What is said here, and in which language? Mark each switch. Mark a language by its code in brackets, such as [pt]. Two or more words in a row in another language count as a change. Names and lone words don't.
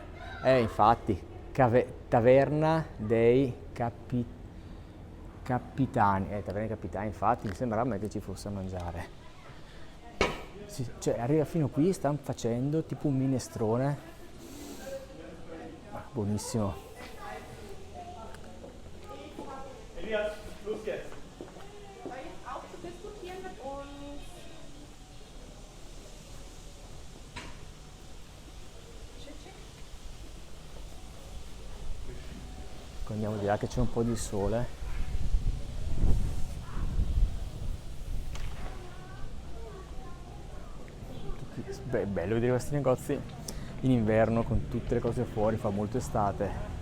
[it] Infatti, taverna dei capitani, taverna dei capitani, infatti mi sembrava a me che ci fosse a mangiare. Cioè arriva fino qui, stanno facendo tipo un minestrone, buonissimo. [de] Elias, los geht's. Auch zu diskutieren mit uns. [it] Andiamo di là che c'è un po' di sole. Beh, è bello vedere questi negozi in inverno con tutte le cose fuori, fa molto estate.